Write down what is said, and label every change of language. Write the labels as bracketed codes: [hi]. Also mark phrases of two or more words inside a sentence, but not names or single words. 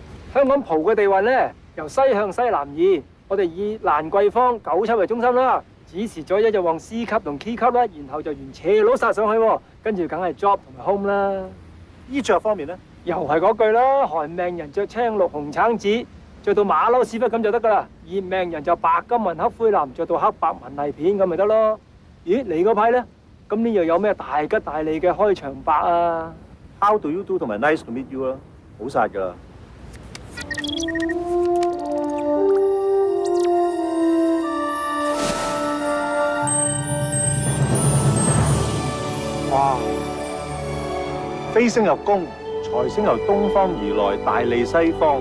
[yue] 香港蒲嘅地運咧，由西向西南移，我哋以蘭桂坊97為中心啦，指示咗一就往 C 級同 K 級啦，然後就沿斜路殺上去喎，跟住梗係 job 同埋 home 啦。衣着方面咧，又係嗰句啦，寒命人着青綠紅橙紫，着到馬騮屎忽咁就得噶啦；熱命人就白金紋黑灰藍，着到黑白紋麗片咁咪得咯。咦，你嗰批咧？今年又有咩大吉大利嘅開場白啊？ [en] How do you do [yue] 同埋 [en] Nice to meet you [yue] 啦，好殺噶啦。哇！飛星入宮，財星由東方而來，大利西方。